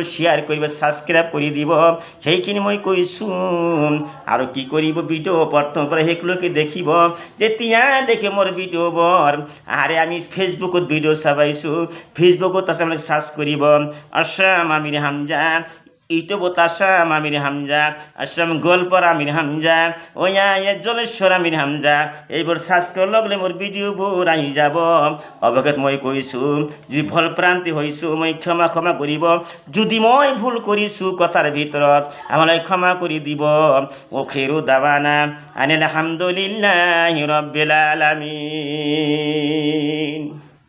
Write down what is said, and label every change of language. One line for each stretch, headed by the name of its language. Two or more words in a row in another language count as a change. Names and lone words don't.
Assamese: শ্বেয়াৰ কৰিব ছাবস্ক্ৰাইব কৰি দিব সেইখিনি মই কৈছোঁ আৰু কি কৰিব ভিডিঅ' প্ৰথমৰ পৰা শেষলৈকে দেখিব যেতিয়া দেখে মোৰ ভিডিঅ'বোৰ আৰে আমি ফেচবুকত ভিডিঅ' চাবাইছোঁ ফেচবুকত আছে আপোনালোকে চাৰ্চ কৰিব আছাম আমিৰ হামজা ইউটিউবত আছাম আমির হামজা আছাম গোৱালপাৰা আমির হামজা জলেশ্বৰ আমির হামজা এইবোৰ সাৰ্চ কৰাৰ লগে মোৰ ভিডিঅ'বোৰ আহি যাব অৱগত মই কৈছোঁ যদি ভুল প্ৰান্তি হৈছোঁ মই ক্ষমা কৰিব যদি মই ভুল কৰিছোঁ কথাৰ ভিতৰত আমালৈ ক্ষমা কৰি দিব
Arabic: آخر دعوانا أن الحمد لله رب العالمين.